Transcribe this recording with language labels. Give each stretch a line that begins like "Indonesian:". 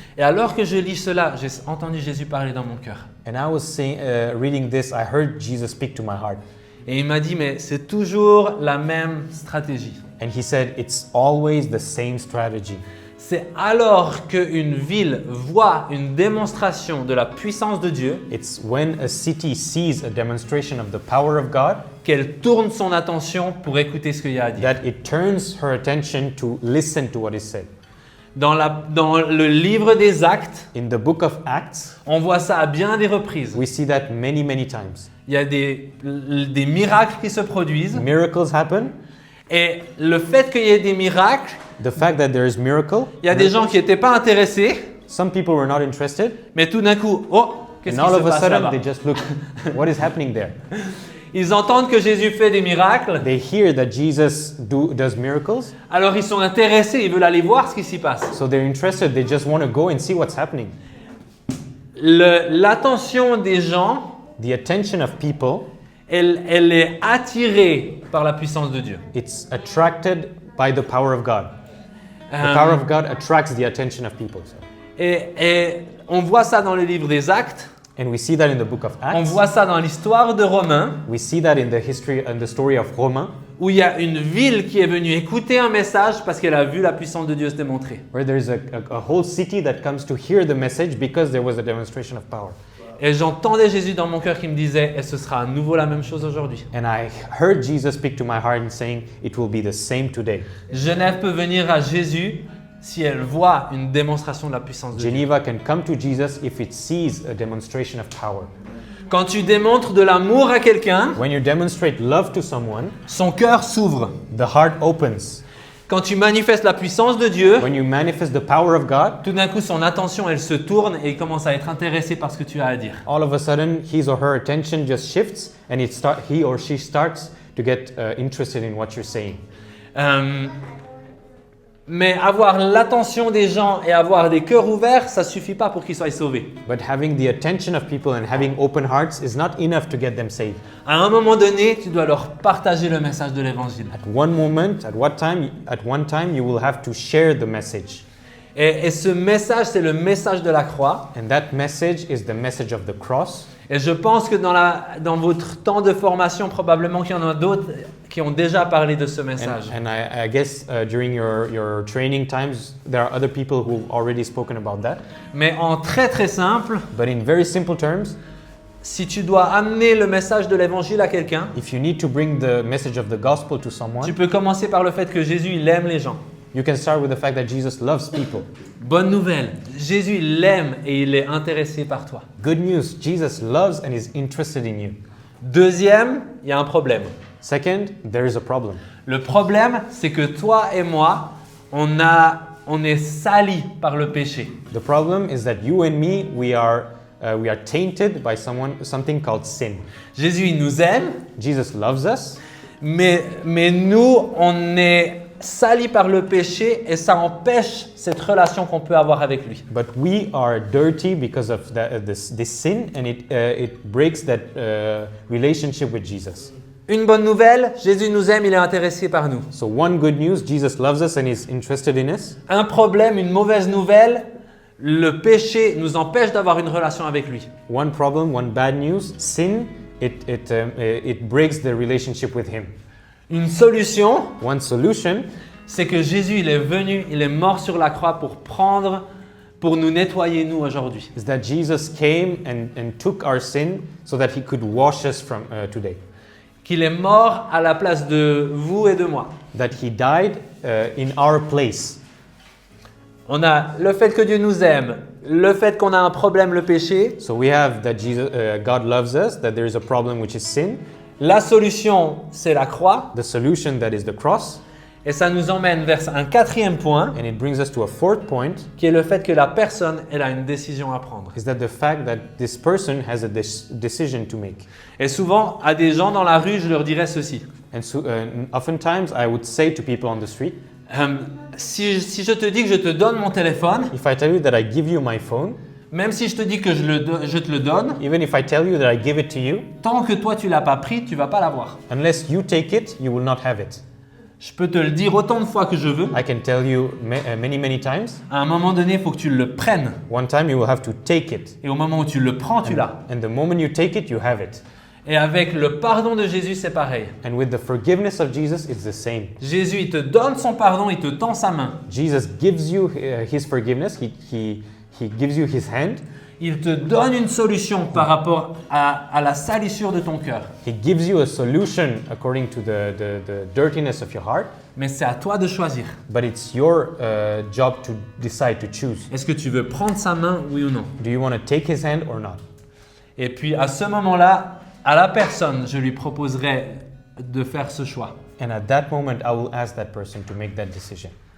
French: Et alors que je lis cela, j'ai entendu Jésus parler dans mon cœur.
English: And I was reading this, I heard Jesus speak to my heart.
French: Et il m'a dit, mais c'est toujours la même stratégie.
English: And he said, it's always the same strategy.
French: C'est alors qu'une ville voit une démonstration de la puissance de Dieu
English: It's when a city sees a demonstration of the power of God
French: qu'elle tourne son attention pour écouter ce qu'il y a à dire.
English: that it turns her attention to listen to what is said.
French: Dans le livre des Actes,
English: In the book of Acts,
French: on voit ça à bien des reprises.
English: we see that many, many times.
French: Il y a des miracles qui se produisent.
English: Miracles happen.
French: Et le fait qu'il y ait des miracles,
English: The fact that there is miracle,
French: il y a des gens qui n'étaient pas intéressés,
English: some people were not interested,
French: mais tout d'un coup, oh, qu'est-ce
English: and
French: qui
English: all
French: se
English: of a
French: passe
English: sudden
French: là-bas?
English: they just look, what is happening there? Ils entendent que Jésus fait des miracles, They hear that Jesus does miracles, alors ils sont intéressés, ils veulent aller voir ce qui s'y passe. so they're interested, they just want to go and see what's happening. L'attention des gens, The attention of people, elle est attirée par la puissance de Dieu. it's attracted by the power of God. The power of God attracts the attention of people. So.
French: Et on voit ça dans le livre des Actes,
English: And we see that in the book of
French: on
English: Acts.
French: voit ça dans l'histoire de Romains,
English: We see that in the history and the story of Romain,
French: où il y a une ville qui est venue écouter un message parce qu'elle a vu la puissance de Dieu se démontrer.
English: where there is a whole city that comes to hear the message because there was a demonstration of power.
French: Et j'entendais Jésus dans mon cœur qui me disait, et ce sera à nouveau la même chose aujourd'hui.
English: And I heard Jesus speak to my heart and saying, it will be the same today.
French: Genève peut venir à Jésus si elle voit une démonstration de la puissance de Dieu.
English: Geneva can come to Jesus if it sees a demonstration of power.
French: Quand tu démontres de l'amour à quelqu'un,
English: When you demonstrate love to someone,
French: son cœur s'ouvre.
English: the heart opens.
French: Quand tu manifestes la puissance de Dieu,
English: When you manifest the power of God,
French: tout d'un coup son attention elle se tourne et il commence à être intéressé par ce que tu as à dire.
English: all of a sudden his or her attention just shifts and he or she starts to get interested in what you're saying.
French: Mais avoir l'attention des gens et avoir des cœurs ouverts, ça suffit pas pour qu'ils soient sauvés.
English: But having the attention of people and having open hearts is not enough to get them saved.
French: À un moment donné, tu dois leur partager le message de l'évangile.
English: At one moment, at one time, you will have to share the message.
French: Et ce message, c'est le message de la croix.
English: And that message is the message of the cross.
French: Et je pense que dans votre temps de formation, probablement qu'il y en a d'autres qui ont déjà parlé de ce message.
English: And I guess during your training times, there are other people who've already spoken about that.
French: Mais en très très simple,
English: But in very simple terms,
French: si tu dois amener le message de l'évangile à quelqu'un,
English: if you need to bring the message of the gospel to someone,
French: tu peux commencer par le fait que Jésus, il aime les gens.
English: you can start with the fact that Jesus loves people.
French: Bonne nouvelle, Jésus, il l'aime et il est intéressé par toi.
English: Good news, Jesus loves and is interested in you.
French: Deuxième, il y a un problème.
English: Second, there is a problem.
French: Le problème, c'est que toi et moi, on est salis par le péché.
English: The problem is that you and me, we are tainted by something called sin.
French: Jésus, il nous aime,
English: Jesus loves us,
French: mais nous, on est salis par le péché et ça empêche cette relation qu'on peut avoir avec lui.
English: but we are dirty because of this sin, and it breaks that relationship with Jesus.
French: Une bonne nouvelle, Jésus nous aime, il est intéressé par nous.
English: So one good news, Jesus loves us and is interested in us.
French: Un problème, une mauvaise nouvelle, le péché nous empêche d'avoir une relation avec lui.
English: One problem, one bad news, sin, it breaks the relationship with him.
French: Une solution,
English: One solution
French: c'est que Jésus, il est venu, il est mort sur la croix pour nous nettoyer, nous, aujourd'hui.
English: is that Jesus came and took our sin so that he could wash us from today.
French: Qu'il est mort à la place de vous et de moi.
English: That he died in our place.
French: On a le fait que Dieu nous aime, le fait qu'on a un problème, le péché.
English: So we have that God loves us, that there is a problem which is sin.
French: La solution, c'est la croix.
English: The solution, that is the cross.
French: Et ça nous emmène vers un quatrième point,
English: And it brings us to a fourth point,
French: qui est le fait que la personne, elle a une décision à prendre.
English: is that the fact that this person has a decision to make.
French: Et souvent, à des gens dans la rue, je leur dirais ceci.
English: And so, oftentimes I would say to people on the street,
French: Si je te dis que je te donne mon téléphone,
English: if I tell you that I give you my phone,
French: même si je te dis que je te le donne,
English: even if I tell you that I give it to you,
French: tant que toi tu l'as pas pris, tu vas pas l'avoir.
English: unless you take it, you will not have it.
French: Je peux te le dire autant de fois que je veux.
English: I can tell you many times.
French: À un moment donné, il faut que tu le prennes.
English: One time you will have to take it.
French: Et au moment où tu le prends, tu l'as.
English: And the moment you take it, you have it.
French: Et avec le pardon de Jésus, c'est pareil.
English: And with the forgiveness of Jesus, it's the same.
French: Jésus, il te donne son pardon, il te tend sa main.
English: Jesus gives you his forgiveness. He gives you his hand.
French: Il te donne une solution par rapport à la salissure de ton cœur.
English: He gives you a solution according to the dirtiness of your heart.
French: Mais c'est à toi de choisir.
English: But it's your job to decide, to choose.
French: Est-ce que tu veux prendre sa main, oui ou non?
English: Do you want to take his hand or not?
French: Et puis à ce moment-là, à la personne, je lui proposerai de faire ce choix.
English: And at that moment, I will ask that person to make that decision.